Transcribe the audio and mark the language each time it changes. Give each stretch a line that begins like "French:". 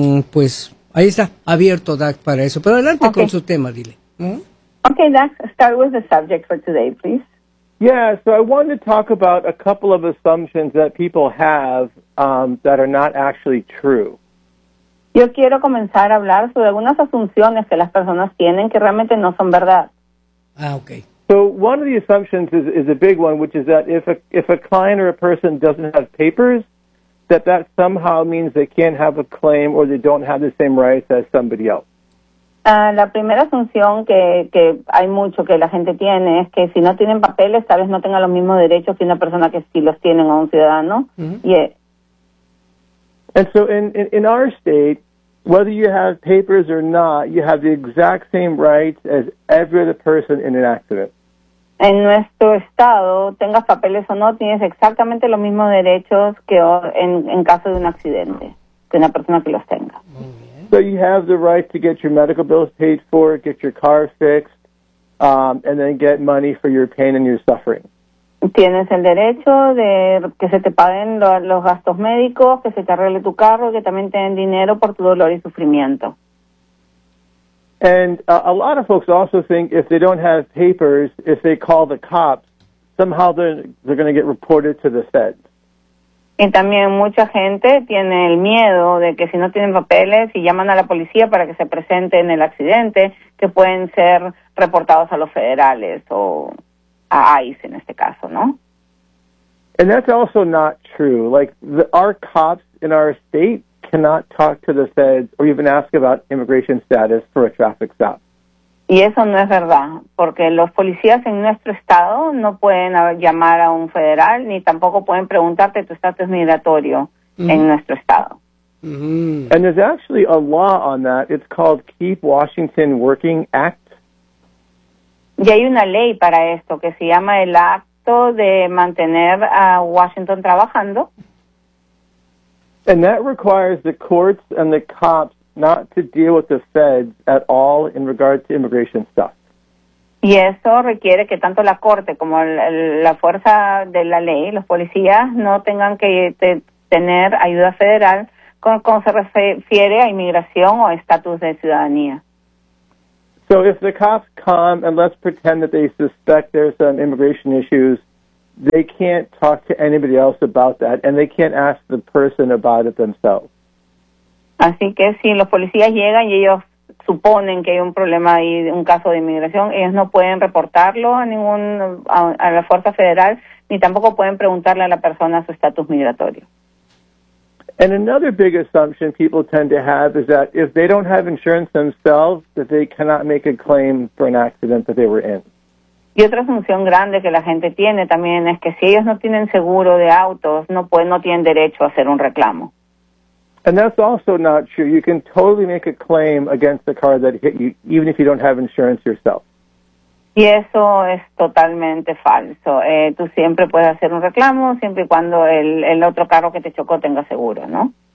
Spanish: Pues ahí está, abierto Dax para eso. Pero adelante okay. Con su tema, dile.
English: Okay, Dax, start with the subject for today, please. Yeah, so I wanted to talk about a couple of assumptions that people have that are not actually true.
Spanish: Yo quiero comenzar a hablar sobre algunas asunciones que las personas tienen que realmente no son verdad. Ah, okay.
English: So one of the assumptions is a big one, which is that if a client or a person doesn't have papers, that somehow means they can't have a claim or they don't have the same rights as somebody else.
Spanish: La primera asunción que hay mucho que la gente tiene es que si no tienen papeles, tal vez no tengan los mismos derechos que una persona que sí los tiene o un ciudadano. Mm-hmm. Yeah.
English: And so in our state, whether you have papers or not, you have the exact same rights as every other person in an accident.
Spanish: En nuestro estado, tengas papeles o no, tienes exactamente los mismos derechos que en caso de un accidente, que una persona que los tenga. Mm-hmm.
English: So you have the right to get your medical bills paid for, get your car fixed, and then get money for your pain and your suffering.
Spanish: Tienes el derecho de que se te paguen los gastos médicos, que se te arregle tu carro, que también te den dinero por tu dolor y sufrimiento.
English: And a lot of folks also think if they don't have papers, if they call the cops, somehow they're going to get reported to the Fed.
Spanish: Y también mucha gente tiene el miedo de que si no tienen papeles y llaman a la policía para que se presente en el accidente, que pueden ser reportados a los federales o a ICE en este caso, ¿no?
English: And that's also not true. Like, our cops in our state cannot talk to the feds or even ask about immigration status for a traffic stop.
Spanish: Y eso no es verdad, porque los policías en nuestro estado no pueden llamar a un federal ni tampoco pueden preguntarte tu estatus migratorio mm-hmm. en nuestro estado. Mm-hmm.
English: And there's actually a law on that. It's called Keep Washington Working Act.
Spanish: Y hay una ley para esto que se llama el Acto de Mantener a Washington Trabajando.
English: And that requires the courts and the cops not to deal with the feds at all in regard to immigration stuff.
Spanish: Y eso requiere que tanto la corte como la fuerza de la ley, los policías, no tengan que tener ayuda federal con se refiere a inmigración o estatus de ciudadanía.
English: So if the cops come and let's pretend that they suspect there's some immigration issues, they can't talk to anybody else about that and they can't ask the person about it themselves.
Spanish: Así que si los policías llegan y ellos suponen que hay un problema ahí, un caso de inmigración, ellos no pueden reportarlo a la fuerza federal, ni tampoco pueden preguntarle a la persona su estatus migratorio.
English: And another big assumption people tend to have is that if they don't have insurance themselves, that they cannot make a claim for an accident that they were in.
Spanish: Y otra asunción grande que la gente tiene también es que si ellos no tienen seguro de autos, no tienen derecho a hacer un reclamo.
English: And that's also not true. You can totally make a claim against the car that hit you, even if you don't have insurance yourself.
Spanish: Y eso es totalmente falso. Tú siempre puedes hacer un reclamo, siempre y cuando el otro carro que te chocó tenga seguro, ¿no?